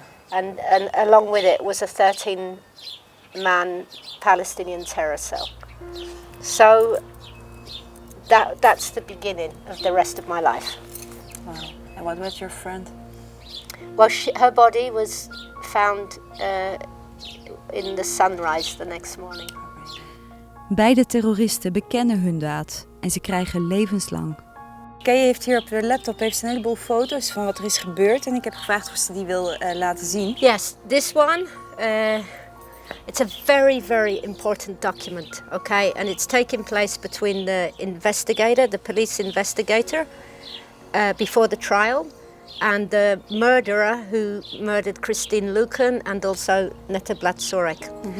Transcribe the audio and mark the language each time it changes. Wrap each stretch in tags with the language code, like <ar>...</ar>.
<en>And along with it was a 13-man Palestinian terror cell. So that's the beginning of the rest of my life. Wow. And what was your friend? Well, her body was found in the sunrise the next morning.</en> <nl>Beide terroristen bekennen hun daad en ze krijgen levenslang. Kay heeft hier op de laptop een heleboel foto's van wat er is gebeurd. En ik heb gevraagd of ze die wil laten zien.</nl> <en>Yes, this one, it's a very, very important document, okay? And it's taking place between the investigator, the police investigator, before the trial, and the murderer who murdered Christine Luken and also Netta Blatsorek.</en>